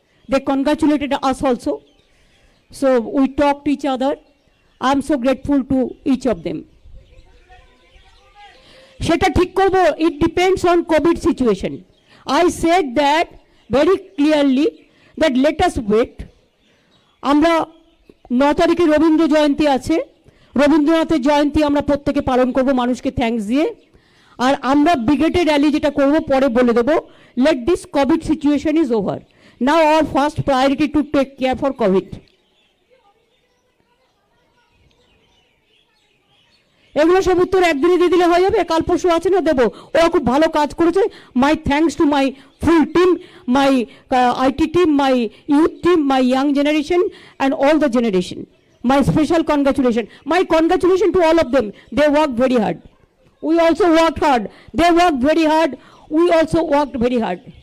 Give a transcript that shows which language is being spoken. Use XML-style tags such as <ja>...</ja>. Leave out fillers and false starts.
<en>They congratulated us also. So we talked to each other. I am so grateful to each of them.</en> <bn>সেটা ঠিক করব,</bn> <en>it depends on COVID situation. I said that very clearly that let us wait.</en> <bn>আমরা 9 তারিখে রবীন্দ্র জয়ন্তী আছে, রবীন্দ্রনাথের জয়ন্তী আমরা প্রত্যেকে পালন করব মানুষকে থ্যাঙ্কস দিয়ে। আর আমরা ব্রিগেডের র্যালি যেটা করব পরে বলে দেবো।</bn> <en>let this COVID situation is over. Now our first priority to take care for COVID.</en> <bn>এগুলো সব উত্তর একদিনে দিয়ে দিলে হয়ে যাবে, কাল পরশু আছে না দেবো। ওরা খুব ভালো কাজ করেছে।</bn> <en>My thanks to my full team, my IT team, my youth team, my young generation and all the generation. My special congratulation, my congratulation to all of them. They work very hard, we also work hard, they work very hard, we also work very hard.</en>